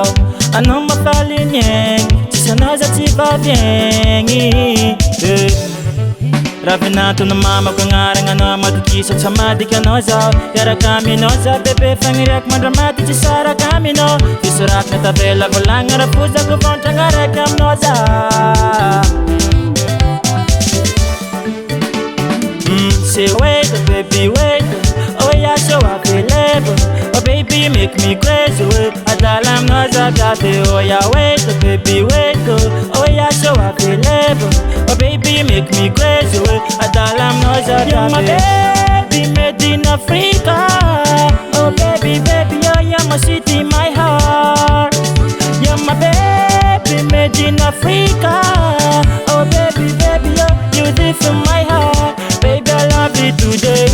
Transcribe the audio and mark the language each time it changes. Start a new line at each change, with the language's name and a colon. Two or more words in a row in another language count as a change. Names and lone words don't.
Malagasy: Anao mafaly ny aigny, tsisy anao za tsy vaviagny. Ravinantona mamako agnaragna anao madokisa tsy hamadika anao zao. Hiaraka aminao za bebe fagniriako mandramady tsy saraka aminao. Fisorakina tavela volagna rafozako vontragna raiky aminao za.
English: Say wait, baby wait, oh yeah, so I feel label. Oh baby, you make me crazy, wait.
Malagasy: Adala aminao za gaty,
English: oh yeah, wait, baby wait, oh yeah, so I feel label. Oh baby, you make me crazy, wait.
Malagasy: Adala aminao za gaty.
English: You're my baby, made in Africa. Oh baby, baby, oh yeah, my city, my heart. You're my baby, made in Africa. Oh baby, baby, oh, you did from my heart. Baby, I love you today.